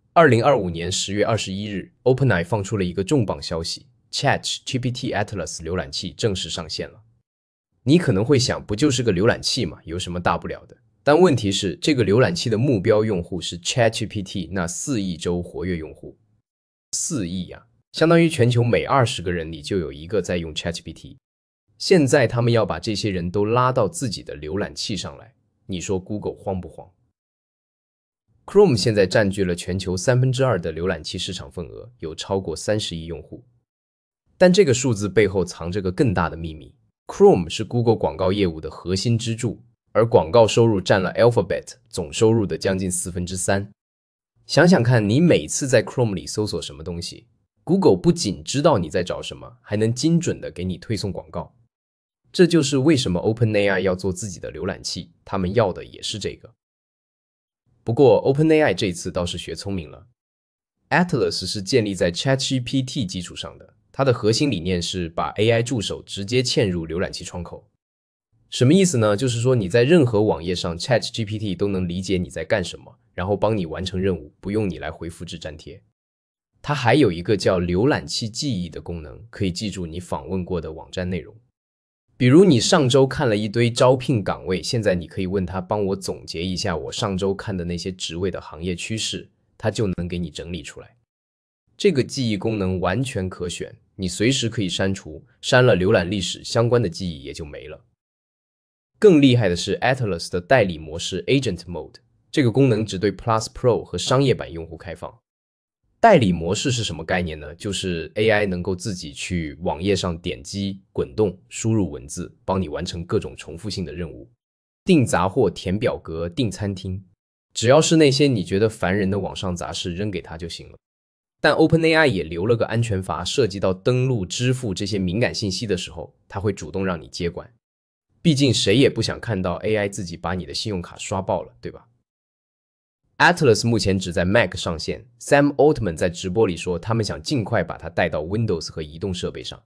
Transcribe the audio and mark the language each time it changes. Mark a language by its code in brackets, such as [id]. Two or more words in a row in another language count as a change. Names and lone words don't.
[zh] 2025 年10月21日 ，OpenAI 放出了一個重磅消息 ：ChatGPT Atlas 瀏覽器正式上線了。你可能會想，不就是個瀏覽器嘛，有什麼大不了的？但問題是，這個瀏覽器的目標用戶是 ChatGPT 那4億週活躍用戶。4億啊，相當於全球每20個人裡就有一個在用 ChatGPT。現在他們要把這些人都拉到自己的瀏覽器上來，你說 Google 慌不慌？ Chrome 現在佔據了全球2/3的瀏覽器市場份額，有超過30億用戶。但這個數字背後藏着個更大的秘密。Chrome 是 Google 廣告業務的核心支柱，而廣告收入佔了 Alphabet 總收入的將近3/4。想想看，你每次在 Chrome 裡搜索什麼東西， Google 不僅知道你在找什麼，還能精準地給你推送廣告。這就是為什麼 OpenAI 要做自己的瀏覽器，他們要的也是這個。不過 OpenAI 這次倒是學聰明了。Atlas 是建立在 ChatGPT 基礎上的，它的核心理念是把 AI 助手直接嵌入瀏覽器窗口。什麼意思呢？就是說你在任何網頁上 ChatGPT 都能理解你在幹什麼，然後幫你完成任務，不用你來回複製粘貼。它還有一個叫瀏覽器記憶的功能，可以記住你訪問過的網站內容。比如你上周看了一堆招聘崗位，現在你可以問他幫我總結一下我上周看的那些職位的行業趨勢，他就能給你整理出來。這個記憶功能完全可選，你隨時可以刪除，刪了瀏覽歷史相關的記憶也就沒了。更厲害的是 Atlas 的代理模式 Agent Mode，這個功能只對 Plus Pro 和商業版用戶開放。代理模式是什麼概念呢？就是 AI 能夠自己去網頁上點擊、滾動、輸入文字，幫你完成各種重複性的任務，訂雜貨、填表格、訂餐廳，只要是那些你覺得煩人的網上雜事，扔給它就行了。但 OpenAI 也留了個安全閥，涉及到登錄、支付這些敏感信息的時候，它會主動讓你接管。畢竟誰也不想看到 AI 自己把你的信用卡刷爆了，對吧？Atlas 目前只在 Mac 上線 ，Sam Altman 在直播裡說，他們想盡快把它帶到 Windows 和移動設備上。